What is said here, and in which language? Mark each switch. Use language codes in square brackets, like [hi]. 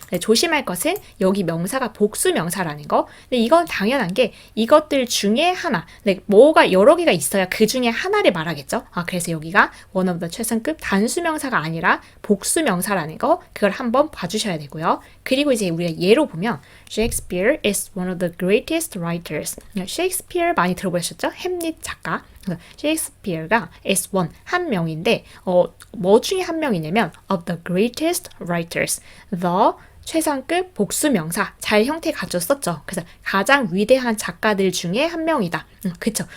[ko] 조심할 것은 여기 명사가 복수명사라는 거. 근데 이건 당연한 게 이것들 중에 하나, 뭐가 여러 개가 있어야 그 중에 하나를 말하겠죠. 그래서 여기가 one of the 최상급 단수명사가 아니라 복수명사라는 거, 그걸 한번 봐주셔야 되고요. 그리고 이제 우리가 예로 보면 [en] Shakespeare is one of the greatest writers. [ko] 셰익스피어 많이 들어보셨죠? 햄릿 작가. 셰익스피어가 is one, 한 명인데 뭐 중에 한 명이냐면 [en] of the greatest writers. [ko] the 최상급 복수명사, 잘 형태 갖췄었죠. 그래서 가장 위대한 작가들 중에 한 명이다. 그쵸.